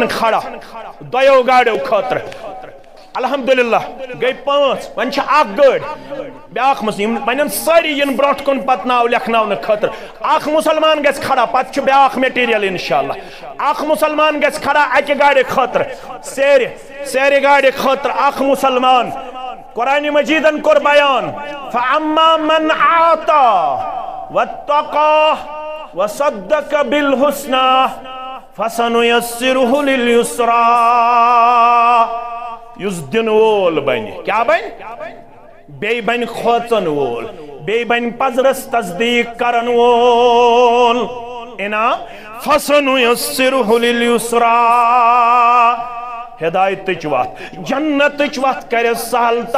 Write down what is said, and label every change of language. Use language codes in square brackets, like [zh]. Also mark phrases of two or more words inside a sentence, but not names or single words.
[ks] کھڑا دۄیو گاڑیو خٲطرٕ الحمدللہ گئی پانٛژھ وۄنۍ چھِ اکھ گٲڑۍ بیٛاکھ مسلم وۄنۍ سٲری یِن برونٛٹھ کُن پتہٕ ناو لیکھناونہٕ خٲطرٕ اکھ مُسلمان گژھِ کھڑا پتہٕ چھُ بیٛاکھ میٹیریل انشاءاللہ اکھ مُسلمان گژھِ کھڑا اکہِ گاڑِ خٲطرٕ سیرِ گاڑِ خٲطرٕ اکھ مُسلمان قرآن مجیدن کور بیان [ar] فَأَمَّا مَنْ عَاطَى وَاتَّقَى وَصَدَّقَ بِالْحُسْنَى فَسَنُيَسِّرُهُ لِلْيُسْرَى [ks] یُس دِن وول بنہِ کیا بنہِ بیٚیہِ بنہِ کھوژن وول بیٚیہِ بنہِ پزرس تصدیٖق کرن وول انعام [ar] فَسَنُيَسِّرُهُ لِلْيُسْرَى [ks] ہدایتٕچ وتھ جنتٕچ وتھ کرِ سہل تہٕ